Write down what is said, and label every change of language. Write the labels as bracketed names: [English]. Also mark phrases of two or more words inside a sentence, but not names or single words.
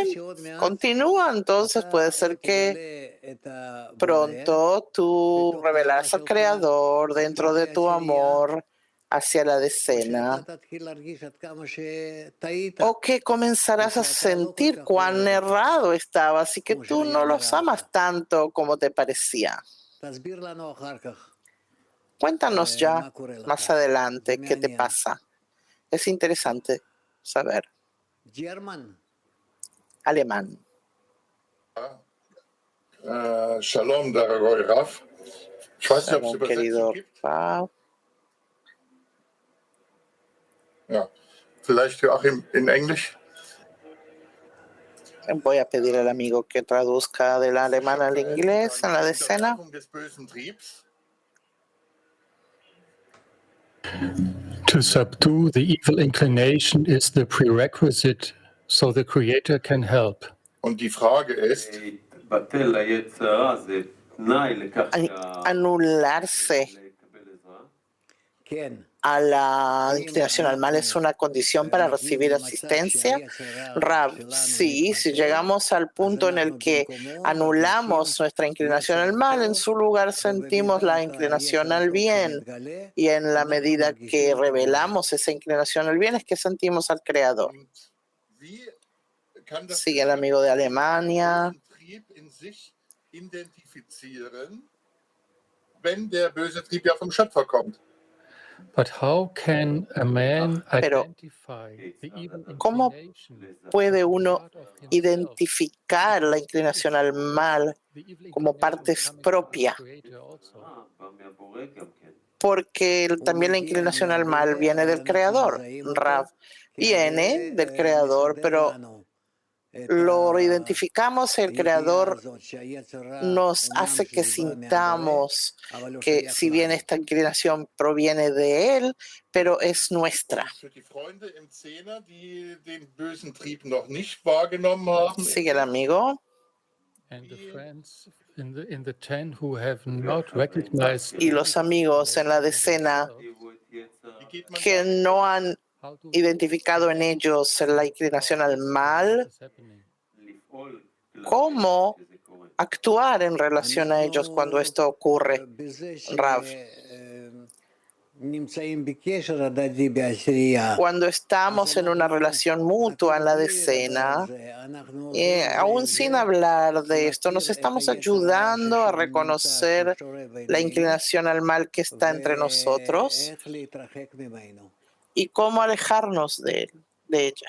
[Spanish] Continúa, entonces puede ser que pronto tú revelarás al Creador dentro de tu amor hacia la decena, o que comenzarás a sentir cuán errado estabas y que tú no los amas tanto como te parecía. Cuéntanos ya más adelante qué te pasa. Es interesante saber. [English] German. [Spanish] alemán. [Russian] Shalom, дорогой Raf. [German] Ich weiß nicht, ob es [Spanish] Shalom, querido [German] Übersetzung gibt. [Spanish] Rav. [German] Ja, vielleicht Joachim in Englisch. [Spanish] Voy a pedir al amigo que traduzca del alemán al inglés en la decena. [German] Unterdrückung des bösen Triebs. [English] To subdue the evil inclination is the prerequisite so the Creator can help. [German] Und die Frage ist, [Spanish] Anularse [Hebrew] כן. [Spanish] a la inclinación al mal es una condición para recibir asistencia. Rav, sí, si llegamos al punto en el que anulamos nuestra inclinación al mal, en su lugar sentimos la inclinación al bien. Y en la medida que revelamos esa inclinación al bien es que sentimos al Creador. [German] wie kann das [Spanish] Sigue el amigo de Alemania. [German] bösen Trieb in sich identifizieren, wenn der böse Trieb ja vom Schöpfer kommt? [English] But how can a man [Spanish] Pero, [English] identify the evil [Spanish] ¿cómo [English] inclination [Spanish] puede uno [English] part of himself? [Spanish] identificar la inclinación al mal [English] The evil [Spanish] como [English] inclination [Spanish] parte [English] coming from the [Spanish] propia? [English] Creator also. [Spanish] Porque también la inclinación al mal viene del Creador. Rav viene del Creador, pero lo identificamos, el Creador nos hace que sintamos que si bien esta inclinación proviene de Él, pero es nuestra. [German] Für die Freunde im Zehner, die den bösen Trieb noch nicht wahrgenommen haben, [Spanish] Sigue el amigo. [English] And the friends in the 10 who have not recognized [Spanish] Y los amigos en la decena [German] wie geht man [Spanish] que no han [English] how to [Spanish] identificado en ellos la inclinación al mal, [English] is happening. [Spanish] ¿cómo actuar en relación a ellos cuando esto ocurre? Rav. Cuando estamos en una relación mutua en la decena, aún sin hablar de esto, nos estamos ayudando a reconocer la inclinación al mal que está entre nosotros y cómo alejarnos de ella.